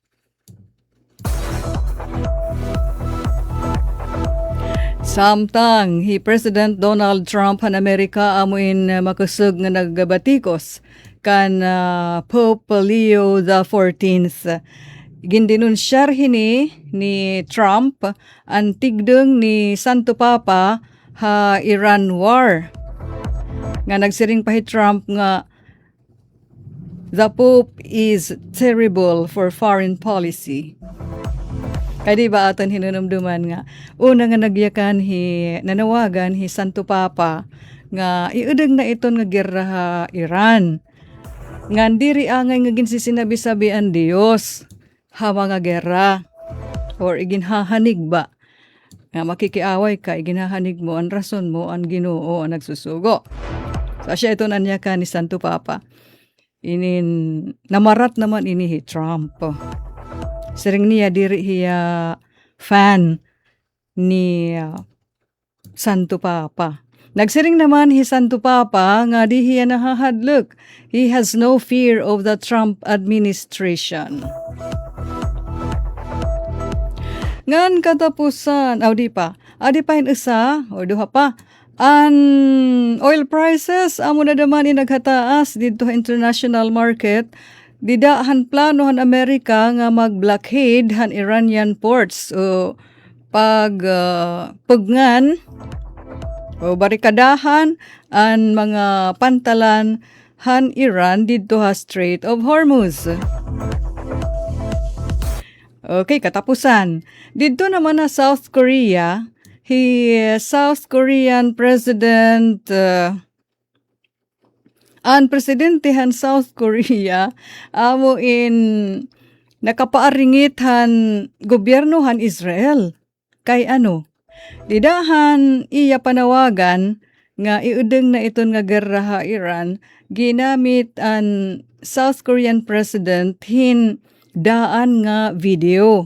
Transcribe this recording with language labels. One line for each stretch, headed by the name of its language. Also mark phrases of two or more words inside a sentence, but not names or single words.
Waray: Samtang President Donald Trump han Amerika amuin makusog nga nagbatikos kan Pope Leo XIV. Gindinunsyar hini ni Trump ang tigdeng ni Santo Papa ha Iran war. Nga nagsiring pa Trump nga
English: the Pope is terrible for foreign policy.
Waray: Kaya diba aton hinunumduman nga una nga nagyakan nanawagan Santo Papa nga iudeg na iton nga gerra ha Iran. Nga diri angay nga ginsisinabi-sabi ang Dios ha mga gerra or iginhahanig ba nga makikiaway ka iginhahanig mo ang rason mo ang Ginoo ang nagsusugo. So siya ito nanya ka ni Santo Papa. Namarat naman ini Trump. Sering niya diri hiya fan ni Santo Papa. Nagsiring naman hi Santo Papa nga di hiya nahahadlok.
English: He has no fear of the Trump administration.
Waray: Ngan katapusan, di pa hin isa, o duha pa, an
English: oil prices,
Waray: amo na daman inaghataas dito sa
English: international market,
Waray: didahan plano han Amerika nga mag-blockade han
English: Iranian ports,
Waray: o pagpungan, o barikadahan ang mga pantalan han Iran dito ha Strait of Hormuz. Okay, katapusan. Dito naman na South Korea, South Korean President, ang presidente han South Korea, amo nakapaaringit han gobyerno han Israel. Kay ano? Didahan iya panawagan nga iudeng na iton nga gerra ha Iran, ginamit ang South Korean President daan nga video.